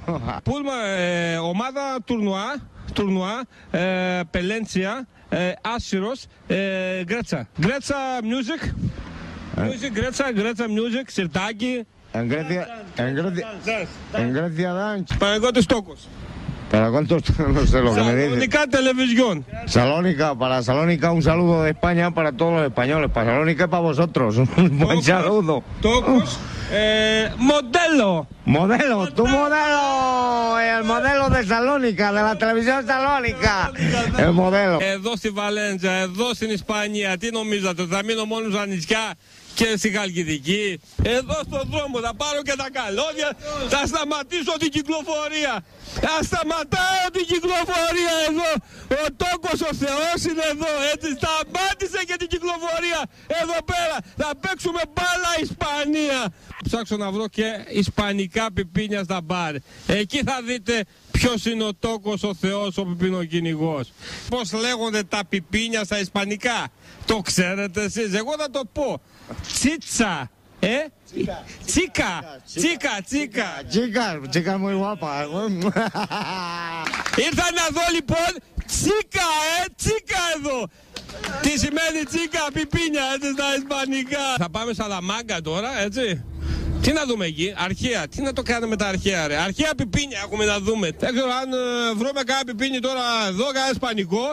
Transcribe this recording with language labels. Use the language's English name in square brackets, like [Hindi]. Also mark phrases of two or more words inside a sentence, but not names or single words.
[Greek] Πούλμα, ομάδα τουρνουά, Πελέντσια, Άσυρος, Γκρέτσα. Γκρέτσα Music, Γκρέτσα Music, Σιρτάκι. Engrecia Dance. Παναγιώτης Τόκος. [Spanish] ¿Para cuántos no sé lo que me dice? Salónica Televisión. Salónica, para Salónica un saludo de España para todos los españoles. Para Salónica y para vosotros. Un buen saludo. Tocos. Modelo. Tu modelo. El modelo de Salónica, de la televisión Salónica. El modelo. [Greek] Εδώ στη Βαλέντζα, εδώ στην Ισπανία, τι νομίζατε, θα μείνω μόνο στα νησιά και στη Χαλκιδική? Εδώ στον δρόμο θα πάρω και τα καλώδια, θα σταματήσω την κυκλοφορία. Θα σταματάω την κυκλοφορία εδώ. Ο Τόκος ο Θεός είναι εδώ, έτσι. Σταμάτησε και την κυκλοφορία εδώ πέρα. Θα παίξουμε μπάλα Ισπανία. Ψάξω να βρω και ισπανικά πιπίνια στα μπαρ. Εκεί θα δείτε ποιος είναι ο Τόκος ο Θεός, ο πιπινοκυνηγός. Πώς λέγονται τα πιπίνια στα ισπανικά? Το ξέρετε εσείς? Εγώ θα το πω. Τσίτσα. [Spanish] Chica muy guapa. [Greek] Ήρθα να δω λοιπόν τσίκα εδώ. Τι σημαίνει τσίκα, πιπίνια, έτσι στα ισπανικά. Θα πάμε στα Λαμάγκα τώρα, έτσι. Τι να δούμε εκεί, αρχαία, τι να το κάνουμε με τα αρχαία ρε. Αρχαία πιπίνια έχουμε να δούμε. Δεν ξέρω αν βρούμε κάνα πιπίνι τώρα εδώ, κάνα ισπανικό.